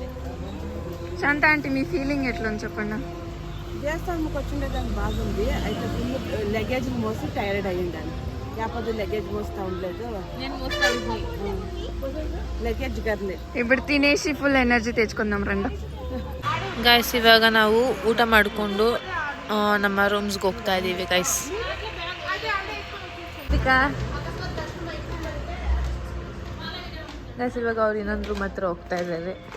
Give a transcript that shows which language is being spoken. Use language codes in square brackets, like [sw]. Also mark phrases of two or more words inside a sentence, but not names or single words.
[te] శాంత ఆంటీ మీ ఫీలింగ్ ఎట్లుంది చెప్పండి. దేవస్థానంకి వచ్చిండేదాన్ని బాగుంది. అయితే [en] full luggage [te] మోసి టైర్డ్ అయ్యిండాను. యాపదు లగేజ్ మోస్తా ఉండలేదు. నేను మోస్తా ఇದ್ದೀನಿ. [en] luggage girl. [te] ఇప్పుడు తినేసి [en] full energy [te] తెచ్చుకుందాం రండ. [kn] ಗೈಸ್ ಇವಾಗ ನಾವು ಊಟ ಮಾಡಿಕೊಂಡು ನಮ್ಮ ರೂಮ್ಸ್ಗೆ ಹೋಗ್ತಾ ಇದ್ದೀವಿ ಗೈಸ್. ಗೈಸ್ ಇವಾಗ ಅವ್ರು ಇನ್ನೊಂದು ರೂಮ್ ಹತ್ರ ಹೋಗ್ತಾ ಇದ್ದಾರೆ.